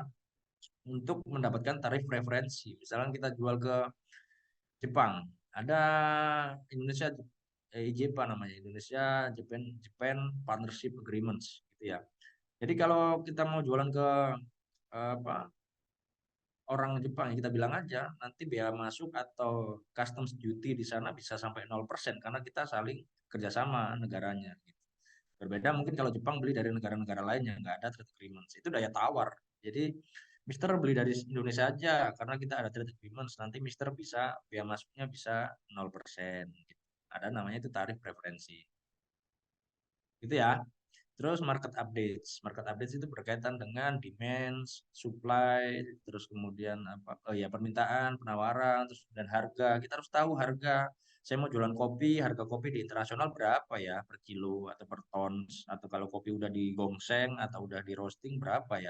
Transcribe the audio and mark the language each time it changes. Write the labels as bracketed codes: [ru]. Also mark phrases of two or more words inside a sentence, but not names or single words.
[id] Untuk mendapatkan tarif referensi. Misalnya kita jual ke Jepang, ada Indonesia IJPA namanya, Indonesia Japan Partnership Agreements gitu ya. Jadi kalau kita mau jualan ke apa orang Jepang, kita bilang aja nanti biaya masuk atau [en] customs duty [id] di sana bisa sampai 0% karena kita saling kerjasama negaranya gitu. Berbeda mungkin kalau Jepang beli dari negara-negara lain yang nggak ada [en] trade agreements, [id] itu daya tawar. Jadi Mister beli dari Indonesia aja karena kita ada [en] trade agreements, [id] nanti Mister bisa biaya masuknya bisa 0% gitu. Ada namanya itu tarif preferensi. Gitu ya. Terus [en] market updates. Market updates [id] itu berkaitan dengan demand, supply, terus kemudian apa? Oh ya, permintaan, penawaran, terus dan harga. Kita harus tahu harga. Saya mau jualan kopi, harga kopi di internasional berapa ya per kilo atau per tons, atau kalau kopi udah digongseng atau udah di roasting berapa ya?